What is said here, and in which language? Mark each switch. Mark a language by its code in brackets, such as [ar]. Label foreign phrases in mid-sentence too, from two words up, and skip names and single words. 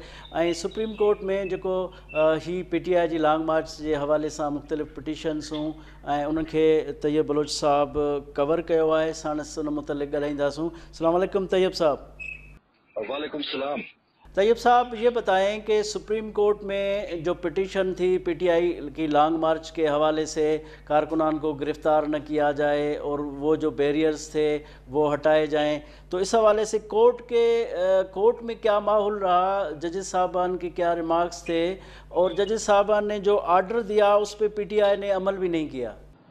[sd] ऐं सुप्रीम कोर्ट में जेको ही PTI जी लॉन्ग मार्च जे हवाले सां मुख़्तलिफ़ पिटीशन्सूं ऐं उन्हनि खे तैयब बलोच साहब कवर कयो आहे. साणुसि उन मुतलिक़ ॻाल्हाईंदासूं. [ar] السلام علیکم [sd] तैयब साहब. [ar] وعلیکم السلام. [ur] طیب صاحب یہ بتائیں کہ سپریم کورٹ میں جو پٹیشن تھی PTI کی لانگ مارچ کے حوالے سے کارکنان کو گرفتار نہ کیا جائے اور وہ جو بیریئرز تھے وہ ہٹائے جائیں، تو اس حوالے سے کورٹ میں کیا ماحول رہا، ججز صاحبان کے کیا ریمارکس تھے اور ججز صاحبان نے جو آرڈر دیا اس پر PTI نے عمل بھی نہیں کیا?